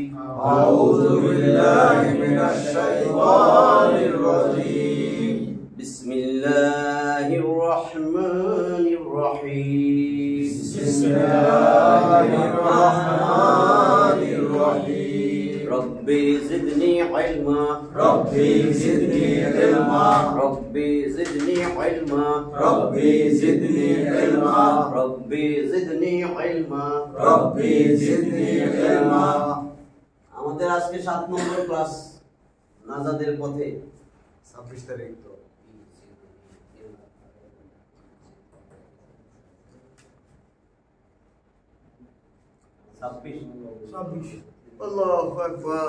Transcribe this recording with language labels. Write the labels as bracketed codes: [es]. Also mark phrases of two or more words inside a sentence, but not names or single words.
[ar] أعوذ بالله من الشيطان الرجيم. بسم الله الرحمن الرحيم. بسم الله الرحمن الرحيم. رب زدني علما. رب زدني علما. رب زدني علما. رب زدني علما. رب زدني علما. رب زدني علما. [bn] আমাদের আজকে 7 নম্বর ক্লাস নাজাদের পথে 26 তারিখ তো 26 [ar] الله أكبر.